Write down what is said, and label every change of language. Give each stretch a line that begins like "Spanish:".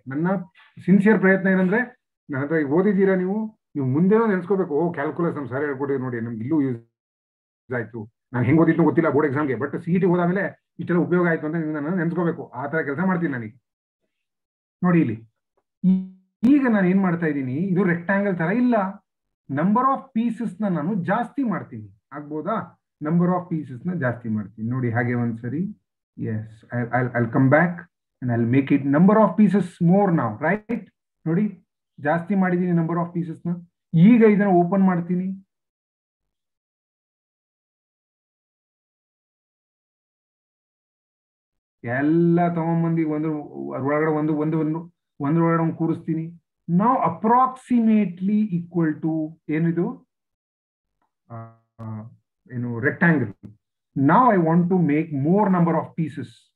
Kannada: ನನ್ನ ಸಿನ್ಸಿಯರ್ ಪ್ರಯತ್ನ ಏನಂದ್ರೆ, ನನ್ನ ಹತ್ರ ಓದಿದ್ದೀರಾ ನೀವು ಮುಂದೆನೋ ನೆನ್ಸ್ಕೋಬೇಕು, ಓ ಕ್ಯಾಲ್ಕುಲಸ್ ನಮ್ ಸರ್ ಹೇಳ್ಕೊಟ್ಟಿದ್ರು ನೋಡಿ, ನಮ್ಗೆ ಇಲ್ಲೂ ಯೂಸ್ ಆಯ್ತು, ನಾನು ಹೆಂಗ್ ಓದಿದ್ದು ಗೊತ್ತಿಲ್ಲ ಬೋರ್ಡ್ ಎಕ್ಸಾಮ್ಗೆ, ಬಟ್ CET ಹೋದಾದ್ಮೇಲೆ ಇಷ್ಟೆಲ್ಲ ಉಪಯೋಗ ಆಯ್ತು ಅಂತ ನಾನು ನೆನ್ಸ್ಕೋಬೇಕು. ಆ ತರ ಕೆಲಸ ಮಾಡ್ತೀನಿ ನನಗೆ. ನೋಡಿ ಇಲ್ಲಿ ಈಗ ನಾನು ಏನ್ ಮಾಡ್ತಾ ಇದ್ದೀನಿ, ಇದು ರೆಕ್ಟಾಂಗಲ್ ತರ ಇಲ್ಲ, ನಂಬರ್ ಆಫ್ ಪೀಸಸ್ ನಾನು ಜಾಸ್ತಿ ಮಾಡ್ತೀನಿ. ಆಗ್ಬೋದಾ? ನಂಬರ್ ಆಫ್ ಪೀಸಸ್ ಜಾಸ್ತಿ ಮಾಡ್ತೀನಿ. ನೋಡಿ ಹಾಗೆ ಒಂದ್ಸರಿ,
English: Yes, I'll come back and I'll make it number of pieces more now, right?
Kannada: ನೋಡಿ ಜಾಸ್ತಿ ಮಾಡಿದೀನಿ ನಂಬರ್ ಆಫ್ ಪೀಸಸ್ ನ. ಈಗ ಇದನ್ನ ಓಪನ್ ಮಾಡ್ತೀನಿ. ಎಲ್ಲ ತಗೊಂಡ್ಬಂದು ಒಳಗಡೆ ಒಂದ್ರೊಳಗಡೆ ಕೂರಿಸ್ತೀನಿ. ನಾವು ಅಪ್ರಾಕ್ಸಿಮೇಟ್ಲಿ ಈಕ್ವಲ್ ಟು ಏನಿದು, ಏನು rectangle.
English: Now I want to make more number of pieces.